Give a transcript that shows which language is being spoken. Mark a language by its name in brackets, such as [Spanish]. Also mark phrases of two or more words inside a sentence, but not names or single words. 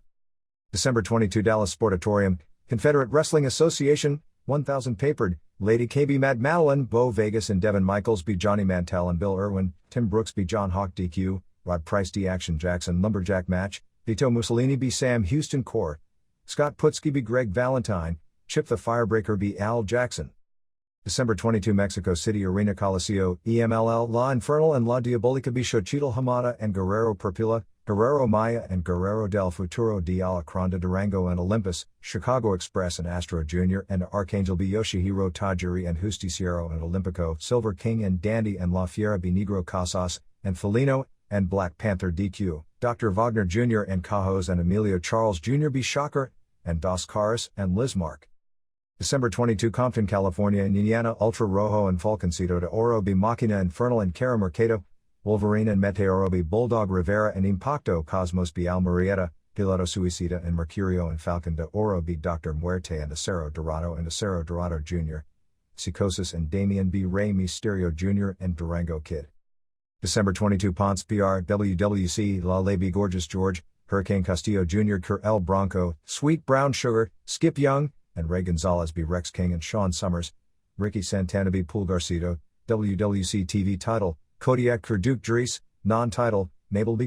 [English] December 22 Dallas Sportatorium, Confederate Wrestling Association, 1000 Papered, Lady KB Mad Madeline, Bo Vegas and Devin Michaels be Johnny Mantell and Bill Irwin, Tim Brooks be John Hawk DQ, Rod Price D. Action Jackson Lumberjack Match, Vito Mussolini be Sam Houston Core, Scott Putski be Greg Valentine, Chip the Firebreaker be Al Jackson. December 22 Mexico City Arena Coliseo, EMLL La Infernal and La Diabolica be Xochitl Hamada and Guerrero Perpula, Guerrero Maya and Guerrero del Futuro de Alacranda Durango and Olympus, Chicago Express and Astro Jr. and Archangel B. Yoshihiro Tajiri and Justiciero and Olympico, Silver King and Dandy and La Fiera B. Negro Casas, and Felino, and Black Panther DQ, Dr. Wagner Jr. and Cajos and Emilio Charles Jr. B. Shocker, and Dos Caras and Lizmark. December 22 Compton, California Indiana Ultra Rojo and Falconcito de Oro be Machina Infernal and Cara Mercado, Wolverine and Meteoro be Bulldog Rivera and Impacto Cosmos be Almurieta, Piloto Suicida and Mercurio and Falcon de Oro be Dr. Muerte and Acero Dorado Jr., Psicosis and Damian B. Rey Mysterio Jr. and Durango Kid. December 22 Ponce PR WWC La Lady Gorgeous George, Hurricane Castillo Jr. Cur El Bronco, Sweet Brown Sugar, Skip Young, and Ray Gonzalez be Rex King and Sean Summers, Ricky Santana be Pulgarcito, WWC TV title, Kodiak Cur Duke Dries, non-title, Mabel B.